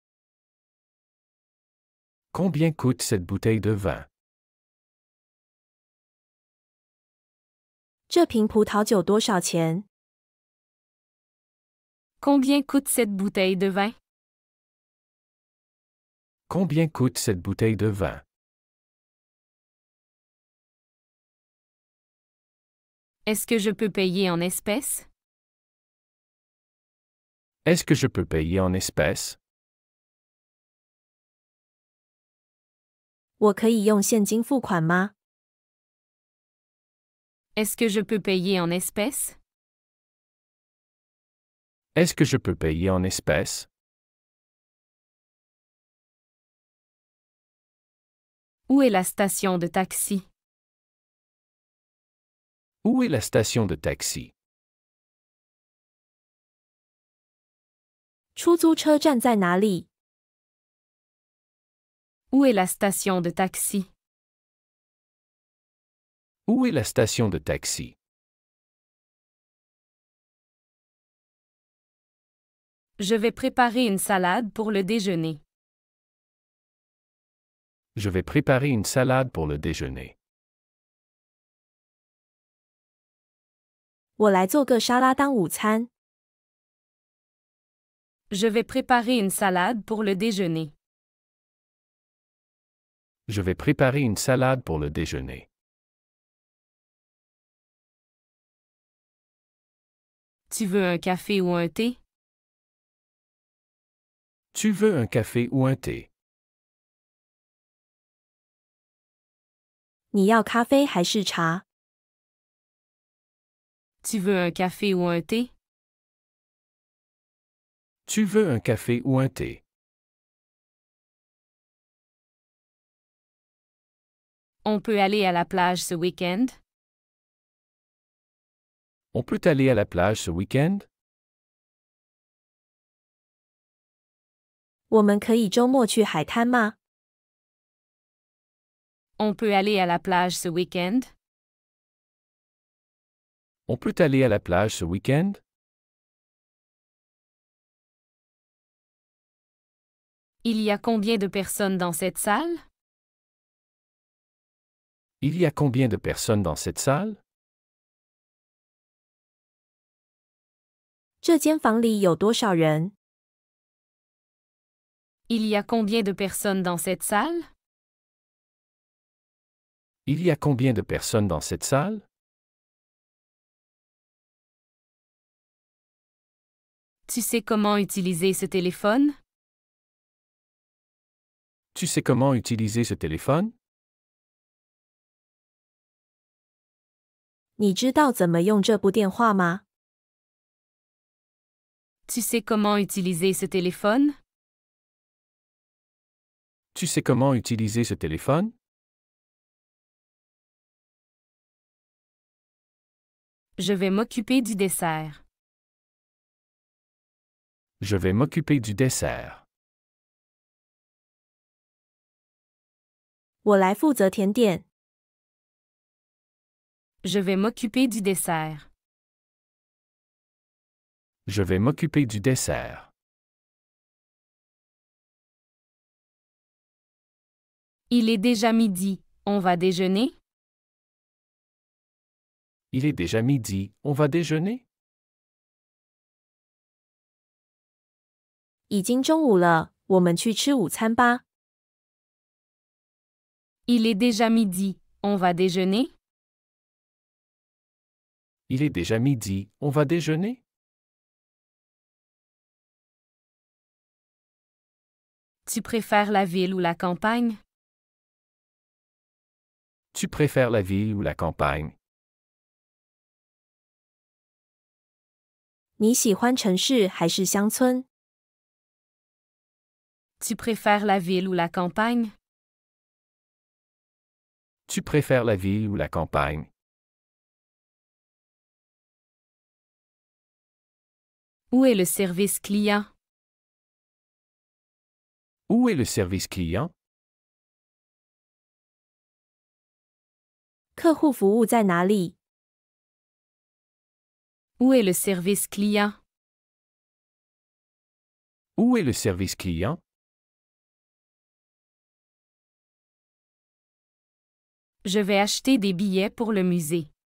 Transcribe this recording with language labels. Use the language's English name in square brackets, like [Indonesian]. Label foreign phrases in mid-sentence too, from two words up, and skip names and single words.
[French] Combien coûte cette bouteille de vin? [Chinese] 这瓶葡萄酒多少钱？ [French] Combien coûte cette bouteille de vin? Combien coûte cette bouteille de vin? Est-ce que je peux payer en espèces? Est-ce que je peux payer en espèces? [Chinese] 我可以用现金付款吗？ [French] Est-ce que je peux payer en espèces? Est-ce que je peux payer en espèces? Où est la station de taxi? Où est la station de taxi? [Chinese] 出租车站在哪里？ [French] Où est la station de taxi? Où est la station de taxi? Je vais préparer une salade pour le déjeuner. Je vais préparer une salade pour le déjeuner. [Chinese] 我来做个沙拉当午餐。 [French] Je vais préparer une salade pour le déjeuner. Je vais préparer une salade pour le déjeuner. Tu veux un café ou un thé? Tu veux un café ou un thé? [Chinese] 你要咖啡还是茶？ [French] Tu veux un café ou un thé? Tu veux un café ou un thé? On peut aller à la plage ce week-end? On peut aller à la plage ce week-end? [Chinese] 我们可以周末去海滩吗？ [French] On peut aller à la plage ce week-end? On peut aller à la plage ce week-end? Il y a combien de personnes dans cette salle? Il y a combien de personnes dans cette salle? [Chinese] 这间房里有多少人？ [French] Il y a combien de personnes dans cette salle? Il y a combien de personnes dans cette salle? Tu sais comment utiliser ce téléphone? Tu sais comment utiliser ce téléphone? [Chinese] 你知道怎么用这部电话吗？ [French] Tu sais comment utiliser ce téléphone? Tu sais comment utiliser ce téléphone? Je vais m'occuper du dessert. Je vais m'occuper du dessert. [Chinese] 我来负责甜点。 [French] Je vais m'occuper du dessert. Je vais m'occuper du dessert. Il est déjà midi. On va déjeuner? Il est déjà midi, on va déjeuner? [Chinese] 已经中午了，我们去吃午餐吧。 [French] Il est déjà midi. On va déjeuner? Il est déjà midi, on va déjeuner? Tu préfères la ville ou la campagne? Tu préfères la ville ou la campagne? [Chinese] 你喜欢城市还是乡村？ [French] Tu préfères la ville ou la campagne? Tu préfères la ville ou la campagne? Où est le service client? Où est le service client? [Chinese] 客户服务在哪里？ [French] Où est le service client? Où est le service client? Je vais acheter des billets pour le musée.